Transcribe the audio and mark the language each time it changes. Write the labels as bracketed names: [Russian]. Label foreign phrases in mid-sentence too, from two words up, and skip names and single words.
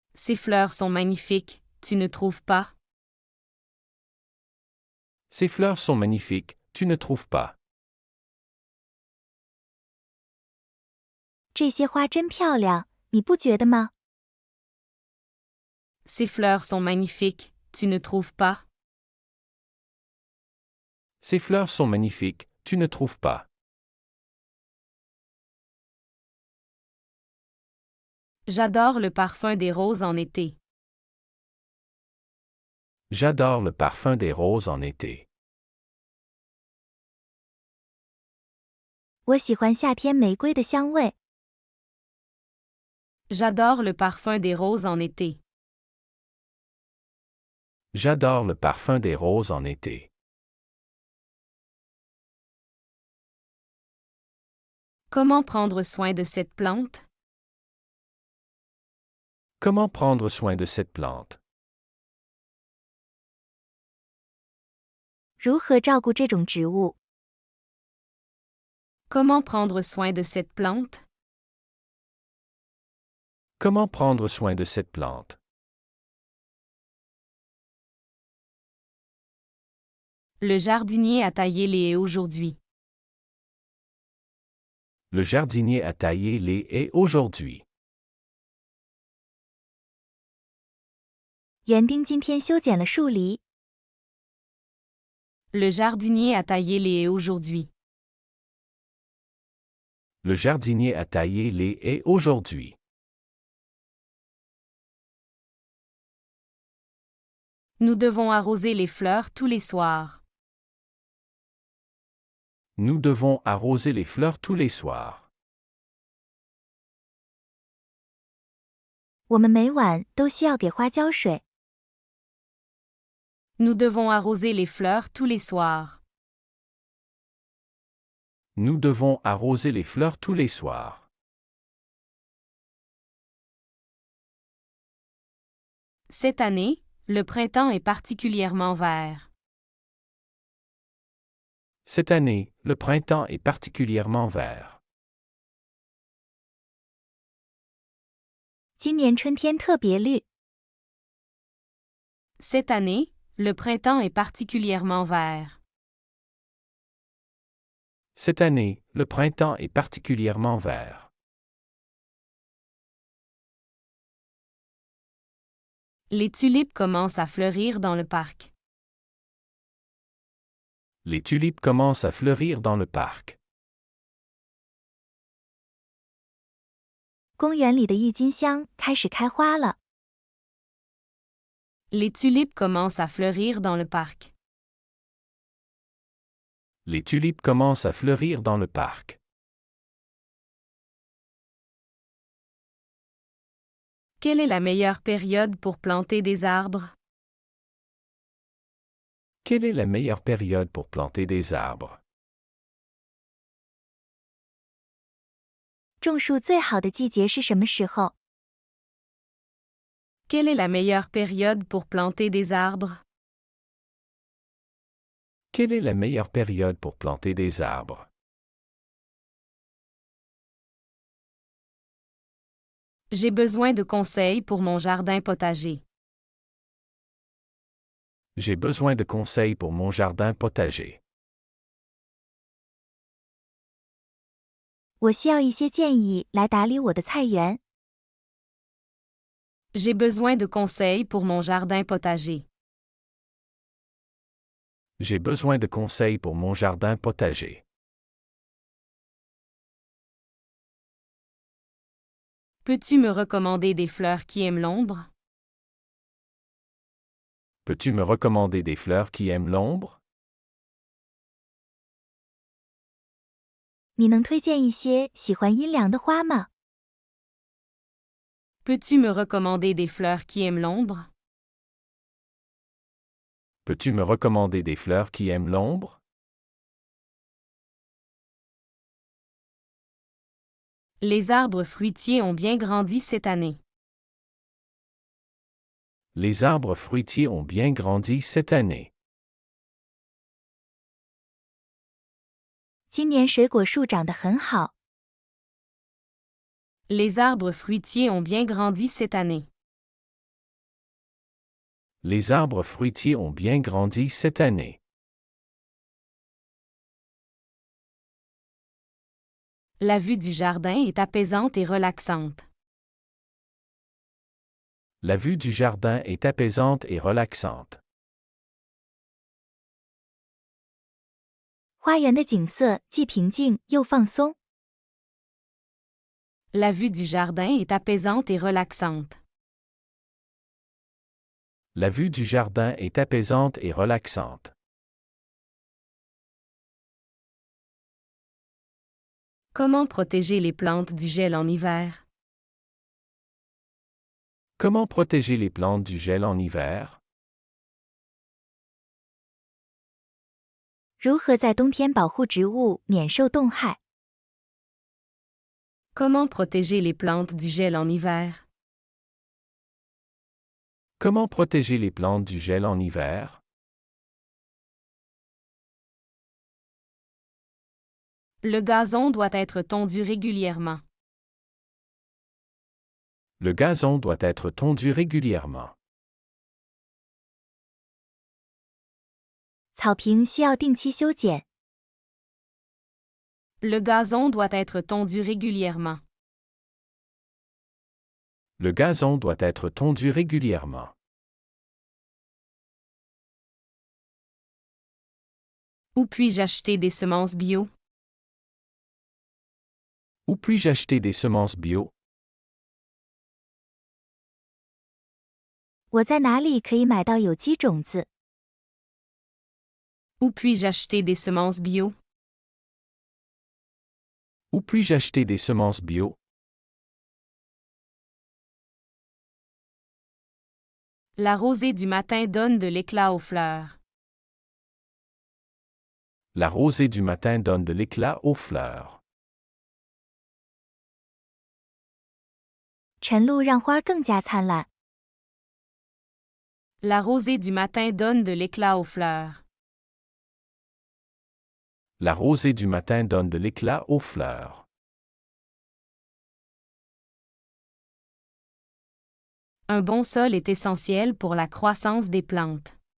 [French] Ces fleurs sont magnifiques, tu ne trouves pas? Ces fleurs sont magnifiques, tu ne trouves pas? [Chinese] 这些花真漂亮，你不觉得吗？ [French] Ces fleurs sont magnifiques, tu ne trouves pas? Ces fleurs sont magnifiques, tu ne trouves pas? J'adore le parfum des roses en été. J'adore le parfum des roses en été. [Chinese] 我喜欢夏天玫瑰的香味。 [French] J'adore le parfum des roses en été. J'adore le parfum des roses en été. Comment prendre soin de cette plante? Comment prendre soin de cette plante? [Chinese] 如何照顾这种植物？ [French] Comment prendre soin de cette plante? Comment prendre soin de cette plante? Le jardinier a taillé les haies aujourd'hui. Le jardinier a taillé les haies aujourd'hui. [Chinese] 园丁今天修剪了树篱。 [French] Le jardinier a taillé les haies aujourd'hui. Le jardinier a taillé les haies aujourd'hui. Nous devons arroser les fleurs tous les soirs. Nous devons arroser les fleurs tous les soirs. [Chinese] 我们每晚都需要给花浇水。 [French] Nous devons arroser les fleurs tous les soirs. Nous devons arroser les fleurs tous les soirs. Cette année, le printemps est particulièrement vert. Cette année, le printemps est particulièrement vert. [Chinese] 今年春天特别绿。 [French] Cette année, le printemps est particulièrement vert. Cette année, le printemps est particulièrement vert. Les tulipes commencent à fleurir dans le parc. Les tulipes commencent à fleurir dans le parc. [Chinese] 公园里的郁金香开始开花了。 [French] Les tulipes commencent à fleurir dans le parc. Les tulipes commencent à fleurir dans le parc. Quelle est la meilleure période pour planter des arbres? Quelle est la meilleure période pour planter des arbres? [Chinese] 种树最好的季节是什么时候？ [French] Quelle est la meilleure période pour planter des arbres? Quelle est la meilleure période pour planter des arbres? J'ai besoin de conseils pour mon jardin potager. J'ai besoin de conseils pour mon jardin potager. [Chinese] 我需要一些建议来打理我的菜园。 [French] J'ai besoin de conseils pour mon jardin potager. J'ai besoin de conseils pour mon jardin potager. Peux-tu me recommander des fleurs qui aiment l'ombre? Peux-tu me recommander des fleurs qui aiment l'ombre? [Chinese] 你能推荐一些喜欢阴凉的花吗？ [French] Peux-tu me recommander des fleurs qui aiment l'ombre? Peux-tu me recommander des fleurs qui aiment l'ombre? Les arbres fruitiers ont bien grandi cette année. Les arbres fruitiers ont bien grandi cette année. [Chinese] 今年水果树长得很好。 [French] Les arbres fruitiers ont bien grandi cette année. Les arbres fruitiers ont bien grandi cette année. La vue du jardin est apaisante et relaxante. La vue du jardin est apaisante et relaxante. [Chinese] 花园的景色既平静又放松。 [French] La vue du jardin est apaisante et relaxante. La vue du jardin est apaisante et relaxante. Comment protéger les plantes du gel en hiver? Comment protéger les plantes du gel en hiver? [Chinese] 如何在冬天保护植物免受冻害？ [French] Comment protéger les plantes du gel en hiver? Comment protéger les plantes du gel en hiver? Le gazon doit être tondu régulièrement. Le gazon doit être tondu régulièrement. [Chinese] 草坪需要定期修剪。 [French] Le gazon doit être tondu régulièrement. Le gazon doit être tondu régulièrement. Où puis-je acheter des semences bio? Où puis-je acheter des semences bio? [Chinese] 我在哪里可以买到有机种子？ [French] Où puis-je acheter des semences bio? Où puis-je acheter des semences bio? La rosée du matin donne de l'éclat aux fleurs. La rosée du matin donne de l'éclat aux fleurs. [Chinese] 晨露让花更加灿烂。 [French] La rosée du matin donne de l'éclat aux fleurs. La rosée du matin donne de l'éclat aux fleurs. Un bon sol est essentiel pour la croissance des plantes.